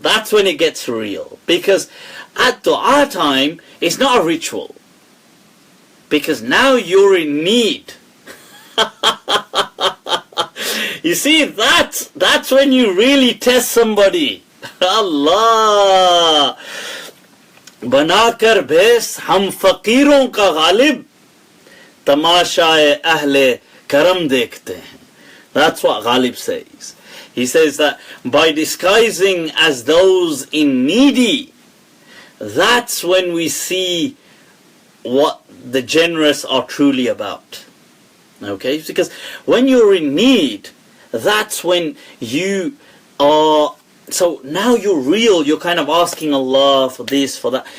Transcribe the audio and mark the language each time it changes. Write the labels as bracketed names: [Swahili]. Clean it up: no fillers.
[English] That's when it gets real. Because at dua time, it's not a ritual. Because now you're in need. You see, that's when you really test somebody. Allah. [Urdu] बनाकर भेस हम फकीरों का गालिब तमाशाए अहले करम देखते हैं. [English] That's what Ghalib says. He says that by disguising as those in needy, that's when we see what the generous are truly about. Okay? Because when you're in need, that's when you are, so now you're real, you're kind of asking Allah for this, for that.